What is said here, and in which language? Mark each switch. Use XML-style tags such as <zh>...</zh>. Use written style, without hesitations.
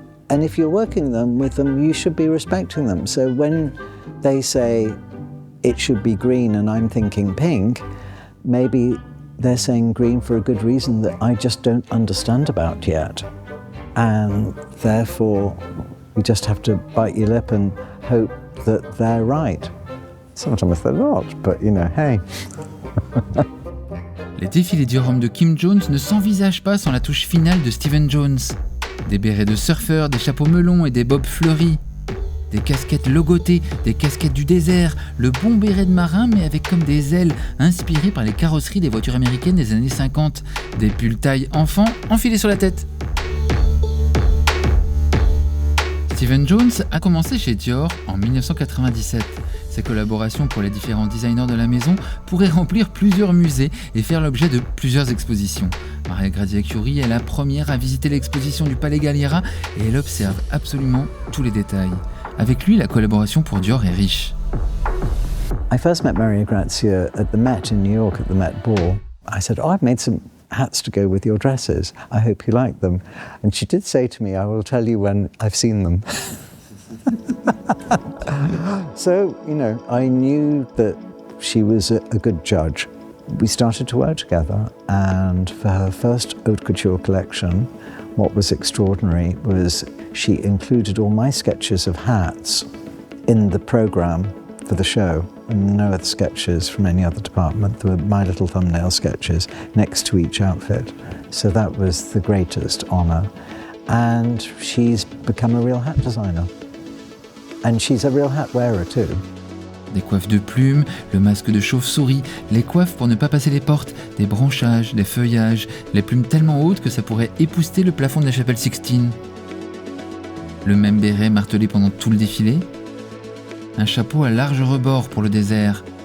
<en>And if you're working with them, you should be respecting them. So when they say it should be green and I'm thinking pink, maybe they're saying green for a good reason that I just don't understand about yet. And therefore, you just have to bite your lip and hope that they're right. Sometimes they're not, but you know, hey.</en> <fr>Les défilés Dior Homme de Kim Jones ne s'envisagent pas sans la touche finale de Stephen Jones. Des bérets de surfeurs, des chapeaux melons et des bobs fleuris. Des casquettes logotées, des casquettes du désert, le bon béret de marin mais avec comme des ailes inspirées par les carrosseries des voitures américaines des années 50. Des pulls taille enfant enfilés sur la tête. Stephen Jones a commencé chez Dior en 1997. Ses collaborations pour les différents designers de la maison pourraient remplir plusieurs musées et faire l'objet de plusieurs expositions. Maria Grazia-Chiuri est la première à visiter l'exposition du Palais Galliera et elle observe absolument tous les détails. Avec lui, la collaboration pour Dior est riche.</fr> <en>I first met Maria Grazia at the Met in New York at the Met Ball. I said, I've made some hats to go with your dresses. I hope you like them. And she did say to me, I will tell you when I've seen them. So, you know, I knew that she was a good judge. We started to work together, and for her first haute couture collection, what was extraordinary was she included all my sketches of hats in the program for the show, and no other sketches from any other department. There were my little thumbnail sketches next to each outfit. So that was the greatest honour. And she's become a real hat designer. And she's a real hat wearer too.</en> <fr>Des coiffes de plumes, le masque de chauve-souris, les coiffes pour ne pas passer les portes, des branchages, des feuillages, les plumes tellement hautes que ça pourrait épousseter le plafond de la chapelle Sixtine. Le même béret martelé pendant tout le défilé. Un chapeau à large rebord pour le désert.</fr>